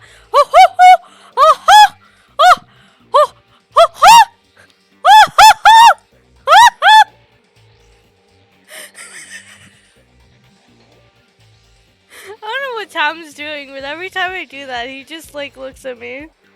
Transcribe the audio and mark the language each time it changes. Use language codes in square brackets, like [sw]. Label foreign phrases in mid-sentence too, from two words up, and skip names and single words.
[en] Oh ho ho! Oh ho! Oh ho ho ho! Oh ho ho! Oh ho! I don't know what Tom's doing, but every time I do that, he just like looks at me.